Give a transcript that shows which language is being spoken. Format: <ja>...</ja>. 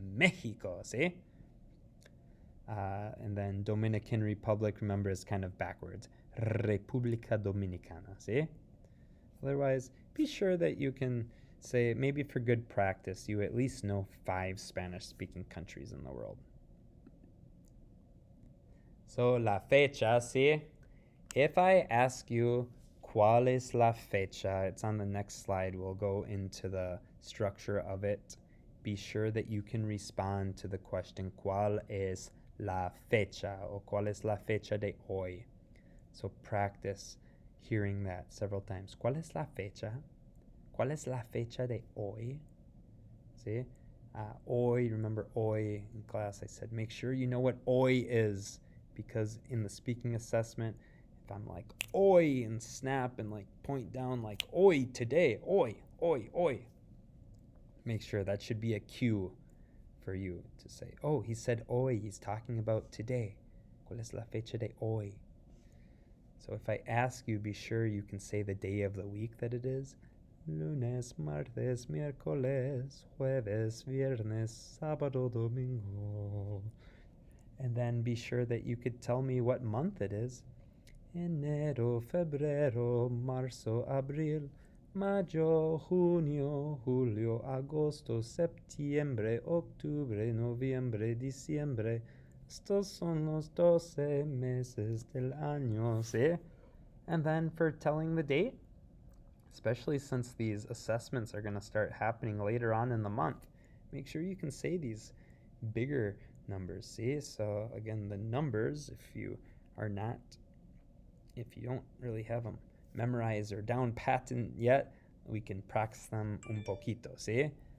<en>Mexico, see? And then Dominican Republic, remember, is kind of backwards. República Dominicana, see? Otherwise, be sure that you can say, maybe for good practice, you at least know 5 Spanish-speaking countries in the world. So,</en> <es>la fecha,</es> <en>see? If I ask you,</en> <es>¿cuál es la fecha?</es> <en>It's on the next slide. We'll go into the structure of it. Be sure that you can respond to the question,</en> <es>¿cuál es la fecha? Or ¿cuál es la fecha de hoy?</es> <en>So practice hearing that several times.</en> <es>¿Cuál es la fecha? ¿Cuál es la fecha de hoy?</es> <en>See? Hoy, remember hoy in class I said, make sure you know what hoy is, because in the speaking assessment, if I'm like hoy and snap and like point down like hoy today, hoy, hoy, hoy, make sure that should be a cue for you to say, oh, he said hoy, he's talking about today.</en> <es>¿Cuál es la fecha de hoy?</es> <en>So if I ask you, be sure you can say the day of the week that it is.</en> <es>Lunes, martes, miércoles, jueves, viernes, sábado, domingo.</es> <en>And then be sure that you could tell me what month it is.</en> <es>Enero, febrero, marzo, abril, mayo, junio, julio, agosto, septiembre, octubre, noviembre, diciembre. Estos son los 12 meses del año, see?</es> <en>And then for telling the date, especially since these assessments are going to start happening later on in the month, make sure you can say these bigger numbers, see? So again, the numbers, if you don't really have them memorized or down patent yet, we can practice them</en> <es>un poquito,</es> <en>see?</en>